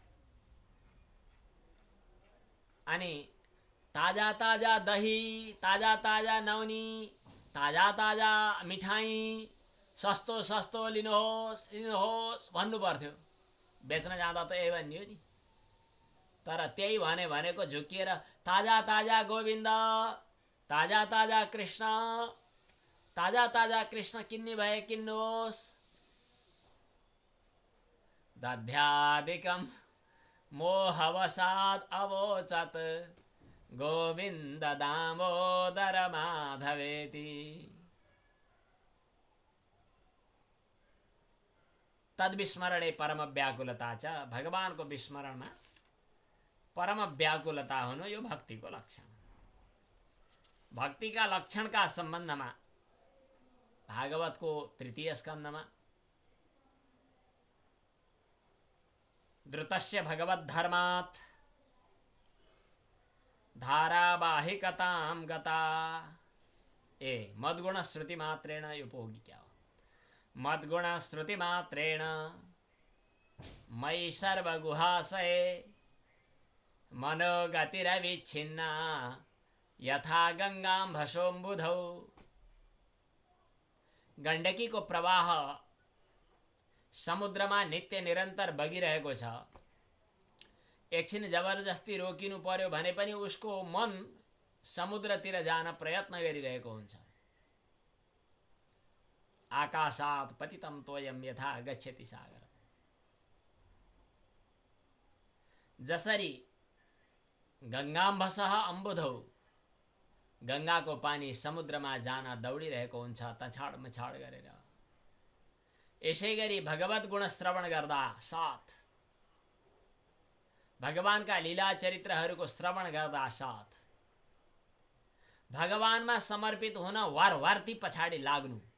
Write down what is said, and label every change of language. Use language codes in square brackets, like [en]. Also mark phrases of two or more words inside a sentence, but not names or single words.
[ne] अनि ताजा ताजा दही, ताजा ताजा नौनी, ताजा ताजा मिठाई, सस्तो सस्तो लिनुहोस् लिनुहोस् भन्नु पर्थ्यो। बेच्न जाँदा त यही भन्ने हो नि। तर त्यही भनेको झुकिएर ताजा ताजा गोविन्द, ताजा ताजा कृष्ण, ताजा ताजा कृष्ण किन्ने भए किन्नुहोस्। [sa] दध्यादिकं मोहवसात् अवोचत् गोविन्द दामोदर माधवेति। तद्विस्मरणे परम व्याकुलता च, [ne] भगवानको विस्मरणमा परम व्याकुलता हुनु यो भक्तिको लक्षण। भक्तिका लक्षणका सम्बन्धमा भागवतको 3 स्कन्धमा [sa] द्रुतस्य भगवद्धर्मात् धारावाहिकतां गता, मद्गुण श्रुति मात्रेण उपयोगी क्या हो? मद्गुण श्रुति मात्रेण मयि सर्वगुहाशये मनोगतिरविच्छिन्ना यथा गंगाम्भसोऽम्बुधौ। [ne] गण्डकी को प्रवाह समुद्रमा नित्य निरन्तर बगिरहेको छ। एकछिन जबरजस्ती रोकिनु पर्यो भने पनि उसको मन समुद्रतिर जान प्रयत्न गरिरहेको हुन्छ। [sa] आकाशात् पतितं तोयं यथा गच्छति सागरम्। [ne] जसरी [sa] गंगाम्भसः अम्बुधौ, [ne] गंगाको पानी समुद्रमा जान दौडिरहेको हुन्छ तछाड मछाड गरेर, यसैगरी भगवत गुण श्रवण गर्दा साथ, भगवानका लीला चरित्रहरूको श्रवण गर्दा साथ, भगवानमा समर्पित हुन वारवार्ती पछाडि लाग्नु।